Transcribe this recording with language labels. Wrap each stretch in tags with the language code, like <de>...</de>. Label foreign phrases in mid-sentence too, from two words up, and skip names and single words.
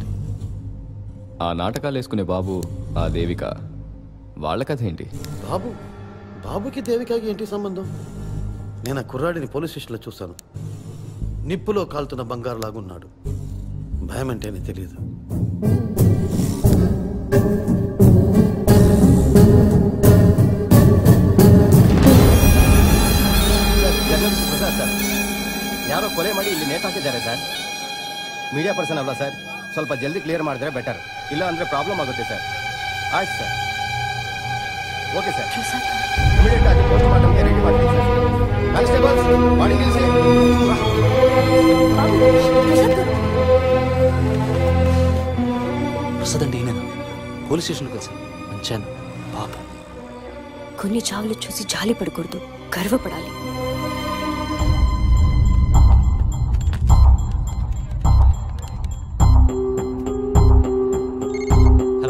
<te>ఆ నాటకాలు వేసుకునే బాబు, ఆ దేవిక, వాళ్ళ కథ ఏంటి? బాబుకి దేవికకి ఏంటి సంబంధం? నేను ఆ కుర్రాడిని</te> <en>police stationలో</en> <te>చూశాను. నిప్పులో కాలుతున్న బంగారు లాగున్నాడు. భయం అంటేనే తెలియదు.</te> <kn>ಯಾರೋ ಕೊಲೆ ಮಾಡಿ ಇಲ್ಲಿ ನೇತು ಹಾಕಿದ್ದಾರೆ ಸರ್.</kn> <en>media person</en> <kn>ಅಲ್ಲ ಸರ್, ಸ್ವಲ್ಪ ಜಲ್ದಿ ಕ್ಲಿಯರ್ ಮಾಡಿದ್ರೆ ಬೆಟರ್. ಇಲ್ಲ ಅಂದ್ರೆ ಪ್ರಾಬ್ಲಮ್ ಆಗುತ್ತೆ ಸರ್. ಆಯ್ತು ಸರ್,</kn> <en>okay sir.</en> <kn>ಇಮಿಡಿಯೇಟ್ ಆಗಿ</kn> <en>post mortemಗೆ</en> <kn>ರೆಡಿ ಮಾಡ್ತೀನಿ ಸರ್. ಕಾನ್ಸ್ಟೇಬಲ್ಸ್ ಮಾಡಿ ನಿಲ್ಲಿಸಿ.</kn> <te>ప్రసాద్ అంటే ఈయన</te> <en>police stationలో</en> <te>కలిసి మంచాను పాపం. కొన్ని చావులు చూసి జాలి పడకూడదు, గర్వపడాలి. హలో</te>